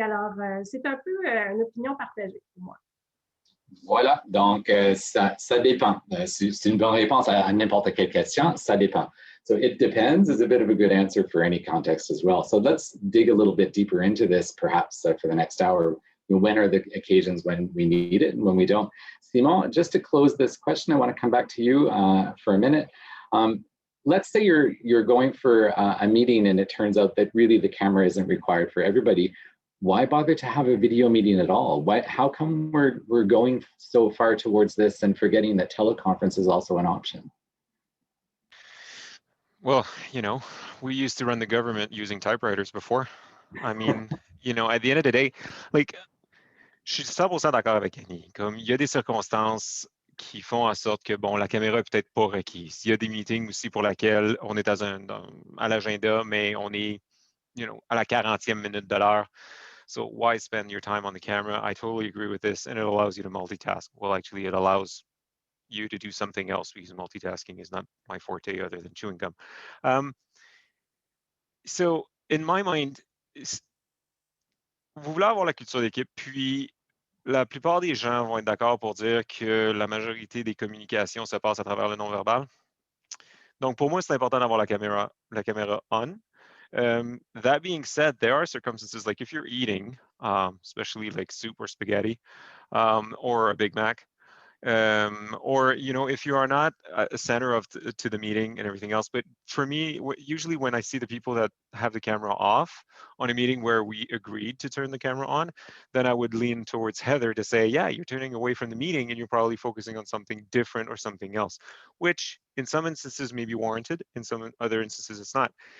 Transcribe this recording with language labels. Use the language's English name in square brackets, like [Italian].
[French] Alors, c'est un peu une opinion partagée pour moi. Voilà, donc ça dépend. C'est une bonne réponse à n'importe quelle question, ça dépend. [English] So it depends is a bit of a good answer for any context as well. So let's dig a little bit deeper into this perhaps for the next hour. When are the occasions when we need it and when we don't? Simon, just to close this question, I want to come back to you for a minute. Let's say you're going for a meeting and it turns out that really the camera isn't required for everybody. Why bother to have a video meeting at all? How come we're going so far towards this and forgetting that teleconference is also an option? Well, you know, we used to run the government using typewriters before. I mean, you know, at the end of the day, like, [French] je suis 100% d'accord avec Annie. Comme il y a des circonstances qui font en sorte que, bon, la caméra est peut-être pas requise. Il y a des meetings aussi pour lesquels on est à l'agenda, mais on est, [English] you know, [French] à la 40e minute de l'heure. [English] So why spend your time on the camera? I totally agree with this, and it allows you to multitask. Well, actually, it allows you to do something else because multitasking is not my forte other than chewing gum. So in my mind, [French] vous voulez avoir la culture d'équipe, puis la plupart des gens vont être d'accord pour dire que la majorité des communications se passe à travers le non-verbal. Donc pour moi, c'est important d'avoir la caméra on. [English] That being said, there are circumstances like if you're eating, especially like soup or spaghetti, or a Big Mac, or, you know, if you are not a center to the meeting and everything else. But for me, usually when I see the people that have the camera off on a meeting where we agreed to turn the camera on, then I would lean towards Heather to say, yeah, you're turning away from the meeting and you're probably focusing on something different or something else, which in some instances may be warranted, in some other instances it's not.